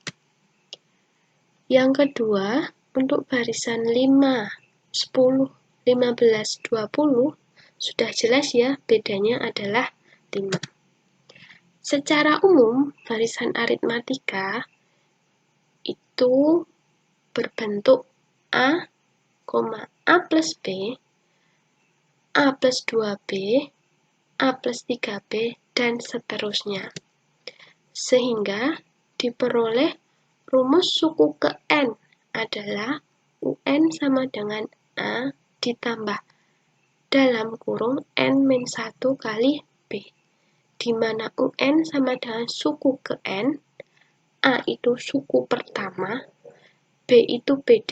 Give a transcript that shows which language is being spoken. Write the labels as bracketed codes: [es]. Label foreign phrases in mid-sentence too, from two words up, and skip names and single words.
[id] Yang kedua, untuk barisan 5, 10, 15, 20 sudah jelas ya, bedanya adalah 5. Secara umum, barisan aritmatika itu berbentuk A, A plus B, A plus 2B, A plus 3B, dan seterusnya. Sehingga diperoleh rumus suku ke N adalah UN sama dengan A ditambah dalam kurung N-1 kali B, di mana UN sama dengan suku ke N, A itu suku pertama, B itu beda.